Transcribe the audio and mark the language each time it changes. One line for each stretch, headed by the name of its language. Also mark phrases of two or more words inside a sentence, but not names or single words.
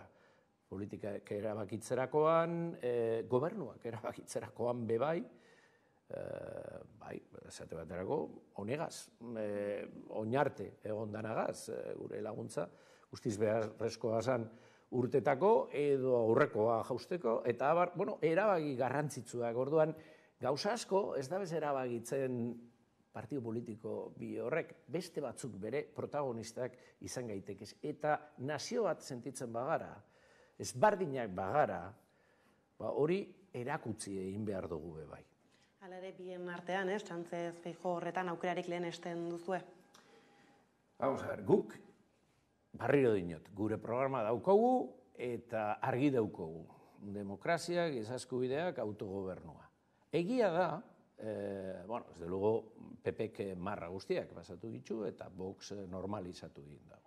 Basque: Politikak erabakitzerakoan, gobernuak erabakitzerakoan bebai, esate baterako, honegaz, oinarte egon danagaz, gure laguntza, guztiz beharrezkoa zan urtetako edo aurrekoa jausteko, eta erabaki garrantzitsuak, orduan, gauza asko ez da bez erabakitzen partido politiko bi horrek, beste batzuk bere protagonistak izan gaitekez. Eta nazio bat sentitzen bagara, ezbardinak bagara, hori erakutsi egin behar dugu bebai. Hala ere, bien artean, Sánchez Feijóo horretan aukerarik lehen esten duzue?
Spanish: Vamos a ver,
Basque: guk barriro dinot, gure programa daukogu eta argi daukogu. Demokrazia, giza eskubideak, autogobernua. Egia da, ez de luego, PPk marra guztiak basatu ditu eta Vox normalizatu egin dago.